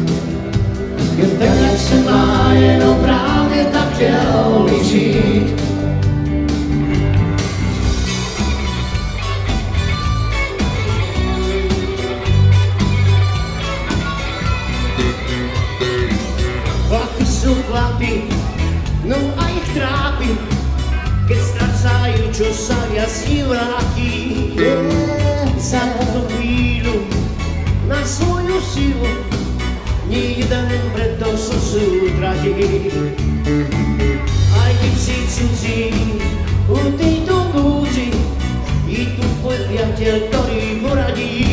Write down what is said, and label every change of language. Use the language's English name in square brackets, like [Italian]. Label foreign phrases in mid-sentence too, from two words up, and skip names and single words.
[Czech] Jen tak, jak se má, jenom právě tak chtěl bych žít. [Slovak] Chlapi sú chlapi, no a ich trápi, keď strácajú, čo sa viac nevráti. Za túto chvíľu na svoju silu nie jeden preto sú sútratí. Aj keď si cudzí u tejto núdzi, je tu tvoj priateľ, ktorý poradí.